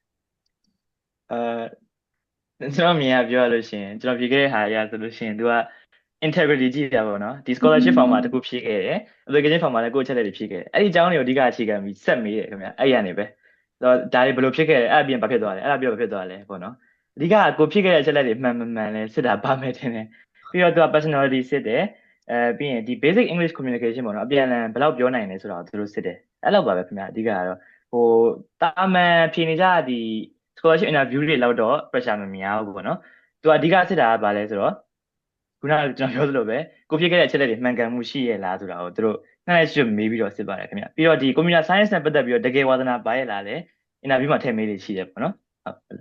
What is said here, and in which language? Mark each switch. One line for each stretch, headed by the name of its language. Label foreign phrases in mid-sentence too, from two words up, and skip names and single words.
Burmese: ကျွန်တော်မြင်ရပြောရလို့ရှိရင်ကျွန်တော်ဖြေခဲ့တဲ့ဟာအရဆိုလို့ရှိရင် तू က integrity ကြည့်တာပေါ့နော်ဒီ
English: scholarship form
Burmese: မှာတခုဖြည့်ခဲ့တယ်
English: application form
Burmese: မှာလည်းကိုယ့်အချက်လက်တွေဖြည့်ခဲ့တယ်အဲ့ဒီအကြောင်းတွေကိုအဓိကအခြေခံပြီးဆက် မေးတယ်ခင်ဗျအဲ့ရနေပဲဒါတွေဘယ်လိုဖြစ်ခဲ့လဲအဲ့အပြင်ဘာဖြစ်သွားလဲအဲ့ဒါပြောဘာဖြစ်သွားလဲပေါ့နော်အဓိကကိုဖြည့်ခဲ့တဲ့အချက်လက်တွေမှန်လဲစစ်တာပါမယ်တင် တယ်ပြီးတော့ तू က personality စစ်တယ်ပြီးရင်ဒီ
English: basic English communication
Burmese: ပေါ့နော်အပြန်အလှန်ဘယ်လောက်ပြောနိုင်လဲဆိုတာကိုသူတို့စစ်တယ်အဲ့လောက်ပါပဲခင်ဗျအဓိကကတော့တာမန်ဖြေနေကြဒီ
English: scholarship interview
Burmese: တွေလောက်တော့ pressure မများဘူးပေါ့နော်သူအဓိကစစ်တာကဘာလဲဆိုတော့ခုနကကျွန်တော်ပြောသလိုပဲကိုဖြည့်ခဲ့တဲ့အချက်လက်တွေမှန်ကန်မှုရှိရဲ့လားဆိုတာကိုသူတို့နှိုင်းရွှေ့မေးပြီးတော့စစ်ပါတယ်ခင်ဗျပြီးတော့ဒီ
English: computer science
Burmese: နဲ့ပတ်သက်ပြီးတော့တကယ်ဝါသနာပါရဲ့လားလဲ interview မှာထည့်မေးလို့ရှိတယ်ပေါ့နော်ဟုတ်